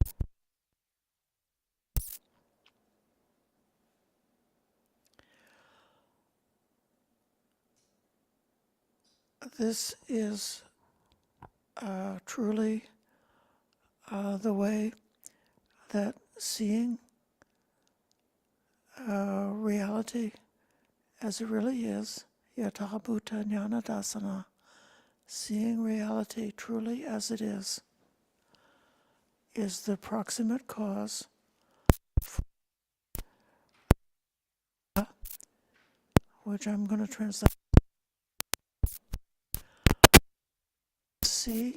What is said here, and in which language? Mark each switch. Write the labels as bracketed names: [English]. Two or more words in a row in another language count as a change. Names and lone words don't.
[English] This is truly the way that seeing reality as it really is, [Pali] yatha bhuta jnana dasana, [English] seeing reality truly as it is the proximate cause, which I'm going to translate. See?